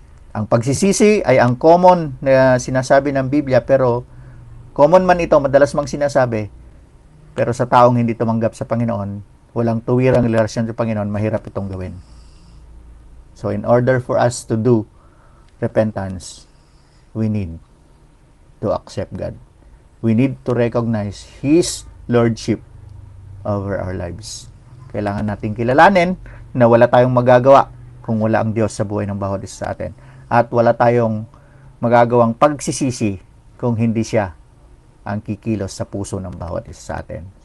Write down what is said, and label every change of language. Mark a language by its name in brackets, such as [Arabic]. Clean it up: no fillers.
[Filipino] Ang pagsisisi ay ang common na sinasabi ng Biblia, pero common man ito, madalas mang sinasabi, pero sa taong hindi tumanggap sa Panginoon, walang tuwirang relasyon sa Panginoon, mahirap itong gawin. [English] So in order for us to do repentance, we need to accept God. We need to recognize His Lordship over our lives. [Filipino] Kailangan nating kilalanin na wala tayong magagawa kung wala ang Diyos sa buhay ng bawat isa sa atin. At wala tayong magagawang pagsisisi kung hindi siya ang kikilos sa puso ng bawat isa sa atin.